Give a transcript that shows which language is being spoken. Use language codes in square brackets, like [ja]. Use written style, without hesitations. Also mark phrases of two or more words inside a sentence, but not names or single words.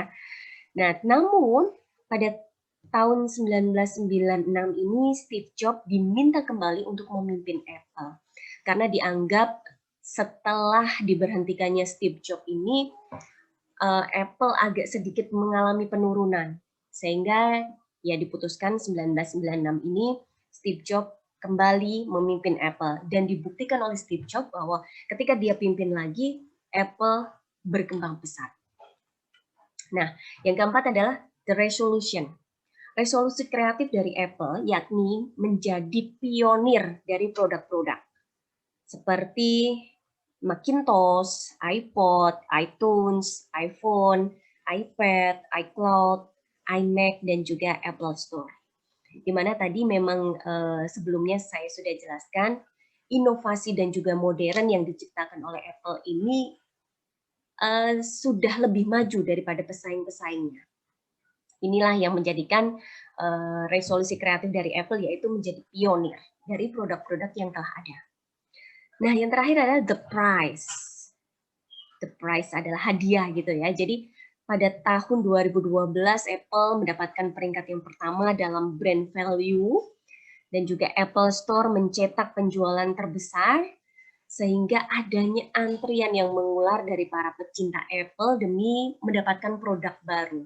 [id] Nah, namun pada tahun 1996 ini Steve Jobs diminta kembali untuk memimpin Apple karena dianggap setelah diberhentikannya Steve Jobs ini Apple agak sedikit mengalami penurunan sehingga ya diputuskan 1996 ini Steve Jobs kembali memimpin Apple dan dibuktikan oleh Steve Jobs bahwa ketika dia pimpin lagi Apple berkembang pesat. Nah, yang keempat adalah [en] the resolution. [id] Resolusi kreatif dari Apple yakni menjadi pionir dari produk-produk seperti Macintosh, iPod, iTunes, iPhone, iPad, iCloud, iMac, dan juga Apple Store. Di mana tadi memang sebelumnya saya sudah jelaskan, inovasi dan juga modern yang diciptakan oleh Apple ini sudah lebih maju daripada pesaing-pesaingnya. Inilah yang menjadikan resolusi kreatif dari Apple yaitu menjadi pionir dari produk-produk yang telah ada. Nah, yang terakhir adalah [en] the prize. The prize [id] adalah hadiah gitu ya. Jadi pada tahun 2012 Apple mendapatkan peringkat yang pertama dalam [en] brand value [id] dan juga Apple Store mencetak penjualan terbesar sehingga adanya antrian yang mengular dari para pecinta Apple demi mendapatkan produk baru.